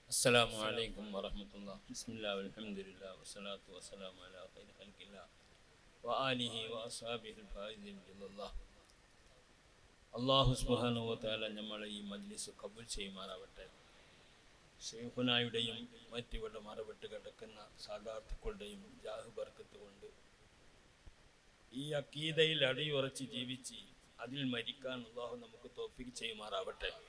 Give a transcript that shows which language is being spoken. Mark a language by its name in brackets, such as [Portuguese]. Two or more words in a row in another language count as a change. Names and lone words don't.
[Arabic] السلام عليكم ورحمة الله. بسم الله والحمد لله والصلاة والسلام على خير خلق الله وآله وأصحابه الفائزين بإذن الله. الله سبحانه وتعالى [Malayalam] നമ്മളെ ഈ മജ്ലിസ് കബൂൽ ചെയ്യുമാറാവട്ടെ. ശൈഖുനായുടെയും മറ്റിവിടെ മറവിട്ട് കിടക്കുന്ന സാദാത്തുക്കളുടെയും ജാഹ് ബർക്കത്ത് കൊണ്ട് ഈ അക്കീദയിൽ അടിയുറച്ച് ജീവിച്ച് അതിൽ മരിക്കാൻ അള്ളാഹു നമുക്ക് തൗഫീഖ് ചെയ്യുമാറാവട്ടെ.